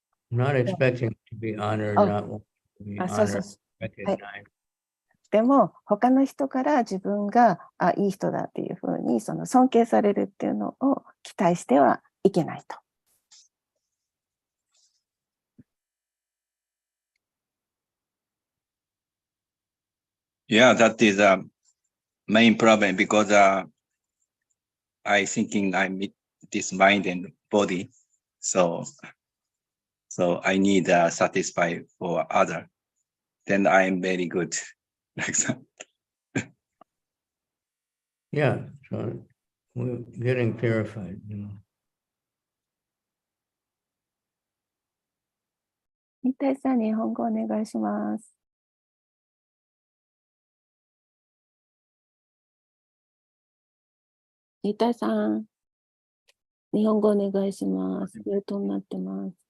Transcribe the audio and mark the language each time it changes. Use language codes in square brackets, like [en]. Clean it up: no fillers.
[en] Not expecting to be honored, not wanting to be [ja] そうそう [en] honored, [ja] はい。 [en] recognized. [ja] でも、他の人から自分がいい人だっていうふうに尊敬されるっていうのを期待してはいけないと。 [en] Yeah, that is a main problem because I thinking I meet this mind and body, so I need satisfy for other. Then I am very good, like that. Yeah. So we're getting purified, you know. [ja] 新体さん、日本語お願いします。新体さん、日本語お願いします。ミュートになってます。